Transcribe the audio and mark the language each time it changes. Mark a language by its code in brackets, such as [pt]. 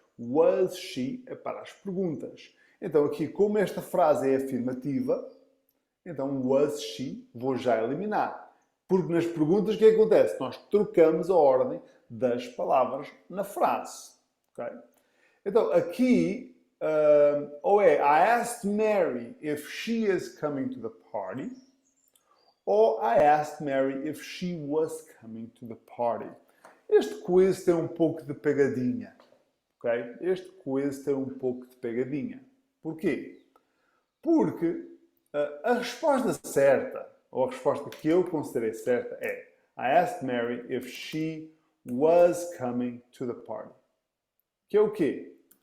[pt] Was she é para as perguntas. Então, aqui, como esta frase é afirmativa, então, was she, vou já eliminar. Porque nas perguntas, o que acontece? Nós trocamos a ordem das palavras na frase. Okay? Então, aqui, ou é [en] I asked Mary if she is coming to the party, [pt] ou [en] I asked Mary if she was coming to the party. [pt] Este quiz tem um pouco de pegadinha. Okay? Este quiz tem um pouco de pegadinha. Porquê? Porque a resposta certa, ou a resposta que eu considerei certa é [en] I asked Mary if she was coming to the party. [pt] Que é o quê?